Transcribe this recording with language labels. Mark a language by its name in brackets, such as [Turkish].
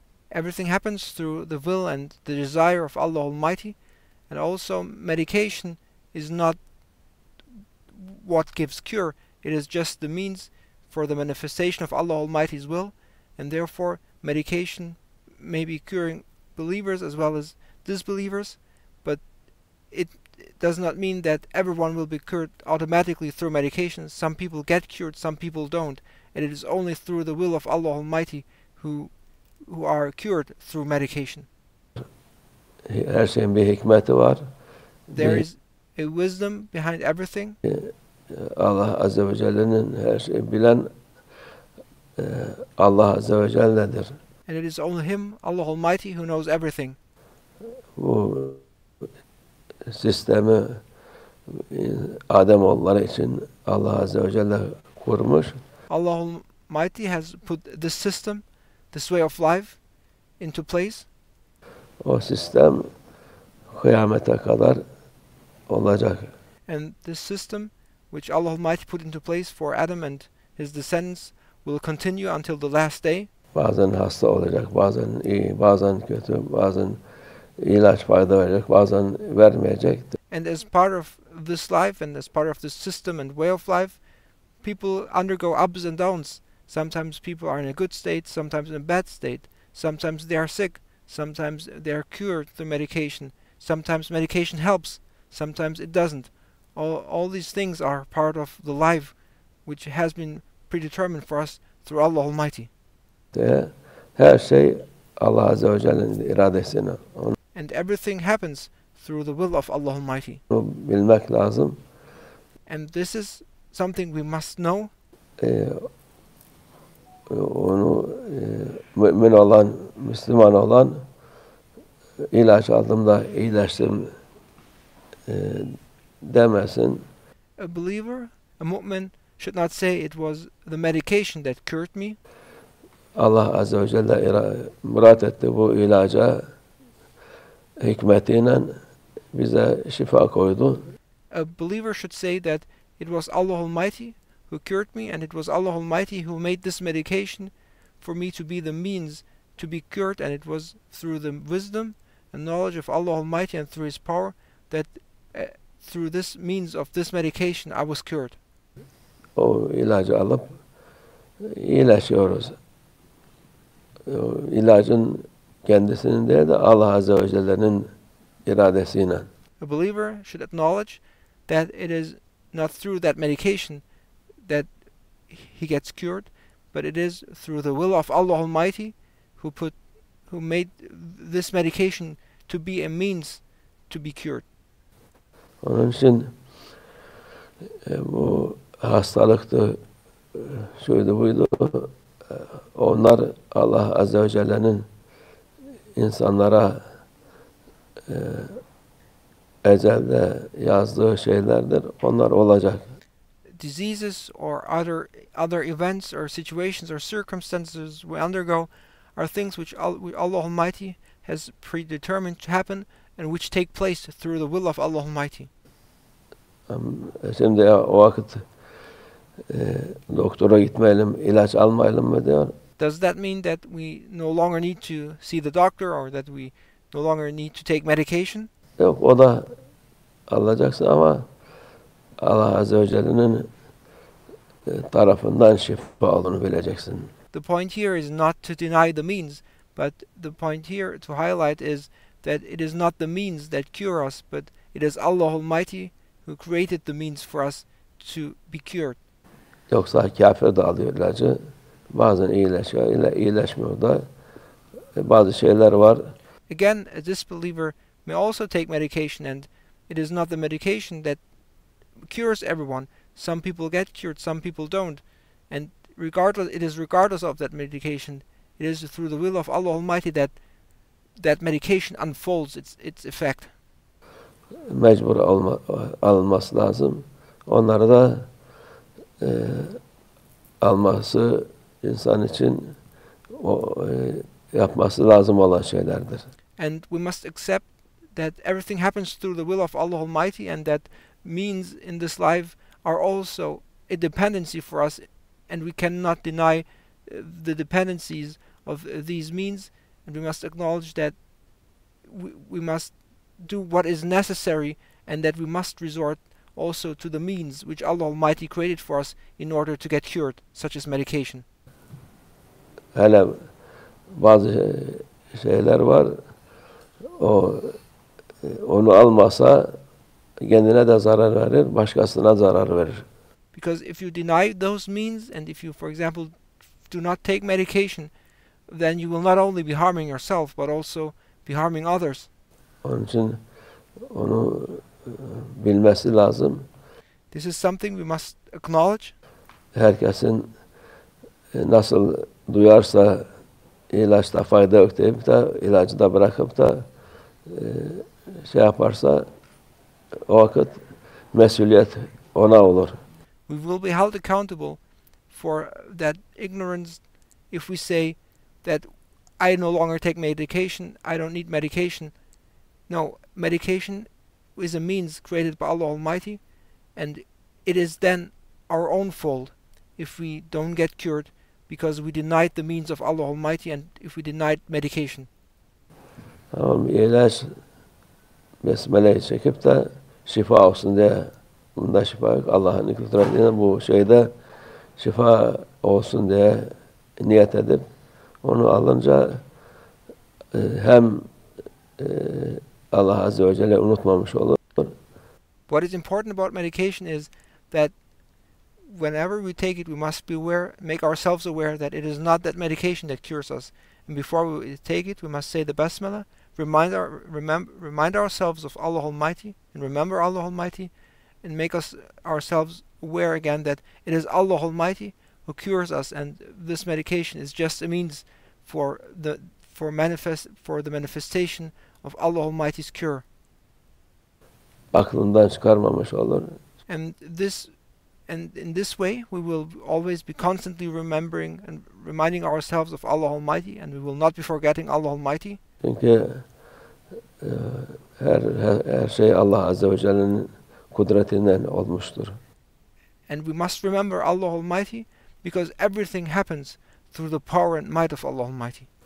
[English] Everything happens through the will and the desire of Allah Almighty, and also medication is not what gives cure. It is just the means for the manifestation of Allah Almighty's will, and therefore medication may be curing believers as well as disbelievers, but it does not mean that everyone will be cured automatically through medication. Some people get cured, some people don't, and it is only through the will of Allah Almighty who are cured through medication. [Turkish] Her şeyin bir hikmeti var. [English] There is a wisdom behind everything. [Turkish] Allah Azze ve Celle'nin her şeyi bilen Allah Azze ve Celle'dir. [English] And it is only Him, Allah Almighty, who knows everything. [Turkish] Bu sistemi Ademoğulları için Allah Azze ve Celle kurmuş. [English] Allah Almighty has put this system, this way of life into place. [Turkish] O sistem kıyamete kadar olacak. [English] And this system, which Allah Almighty put into place for Adam and his descendants, will continue until the last day. [Turkish] Bazen hasta olacak, bazen iyi, bazen kötü, bazen ilaç fayda verecek, bazen vermeyecek. [English] And as part of this life and as part of this system and way of life, people undergo ups and downs. Sometimes people are in a good state, sometimes in a bad state. Sometimes they are sick, sometimes they are cured through medication. Sometimes medication helps, sometimes it doesn't. All these things are part of the life which has been predetermined for us through Allah Almighty. [Turkish] Her şey Allah Azze ve Celle'nin iradesine. Onu [English] And everything happens through the will of Allah Almighty. [Turkish] bilmek lazım. [English] And this is something we must know. [Turkish] Onu mümin olan, Müslüman olan ilaç aldığımda iyileştim demesin. [English] A believer, a mu'min, should not say it was the medication that cured me. [Turkish] Allah Azze ve Celle murat etti bu ilaca hikmetiyle bize şifa koydu. [English] A believer should say that it was Allah Almighty who cured me, and it was Allah Almighty who made this medication for me to be the means to be cured, and it was through the wisdom and knowledge of Allah Almighty and through His power that through this means of this medication I was cured. [Turkish] O ilacı alıp iyileşiyoruz. O ilacın kendisinin değil de Allah Azze ve Celle'nin iradesiyle. [English] A believer should acknowledge that it is not through that medication that he gets cured, but it is through the will of Allah Almighty who made this medication to be a means to be cured. [Turkish] Onun için bu hastalıktı, şuydu buydu, onlar Allah Azze ve Celle'nin insanlara ecelde yazdığı şeylerdir. Onlar olacak. [English] Diseases or other events or situations or circumstances we undergo are things which Allah Almighty has predetermined to happen and which take place through the will of Allah Almighty. [Turkish] Şimdi o vakit doktora gitmeyelim, ilaç almayalım mı diyor. [English] Does that mean that we no longer need to see the doctor or that we no longer need to take medication? [Turkish] Yok, o da alacaksın ama Allah Azze ve Celle'nin tarafından şifa olduğunu bileceksin. [English] The point here is not to deny the means, but the point here to highlight is that it is not the means that cure us, but it is Allah Almighty who created the means for us to be cured. [Turkish] Yoksa kafir de alıyor ilacı. Bazen iyileşiyor, iyileşmiyor da. Bazı şeyler var. [English] Again, a disbeliever may also take medication, and it is not the medication that cures everyone. Some people get cured, some people don't. And it is regardless of that medication, it is through the will of Allah Almighty that that medication unfolds its effect. [Turkish] Mecbur alınması lazım. Onları da alması insan için yapması lazım olan şeylerdir. [English] And we must accept that everything happens through the will of Allah Almighty, and that means in this life are also a dependency for us, and we cannot deny the dependencies of these means, and we must acknowledge that we must do what is necessary, and that we must resort also to the means which Allah Almighty created for us in order to get cured, such as medication. [Turkish] Hele bazı şeyler var, onu almasa kendine de zarar verir, başkasına zarar verir. [English] Because if you deny those means, and if you, for example, do not take medication, then you will not only be harming yourself, but also be harming others. [Turkish] Onun için onu bilmesi lazım. [English] This is something we must acknowledge. [Turkish] Herkesin nasıl duyarsa ilaçta fayda yok deyip de ilacı da bırakıp da şey yaparsa o vakit mesuliyet ona olur. [English] We will be held accountable for that ignorance if we say that I no longer take medication, I don't need medication. No, medication is a means created by Allah Almighty, and it is then our own fault if we don't get cured because we denied the means of Allah Almighty and if we denied medication. [Turkish] Tamam, ilaç besmeleyi çekip de şifa olsun diye, bunda şifa yok. Allah'ın kudretiyle bu şeyde şifa olsun diye niyet edip onu alınca hem Allah Azze ve Celle unutmamış olur. [English] What is important about medication is that whenever we take it, we must be aware, make ourselves aware that it is not that medication that cures us. And before we take it, we must say the Basmala, remind ourselves of Allah Almighty, and remember Allah Almighty, and make ourselves aware again that it is Allah Almighty who cures us, and this medication is just a means for the manifestation of Allah Almighty's cure. [Turkish] Aklından çıkarmamış olur. [English] And in this way we will always be constantly remembering and reminding ourselves of Allah Almighty, and we will not be forgetting Allah Almighty. [Turkish] Çünkü her şey Allah Azze ve Celle'nin kudretinden olmuştur. [English] And we must remember Allah Almighty because everything happens through the power and might of Allah Almighty.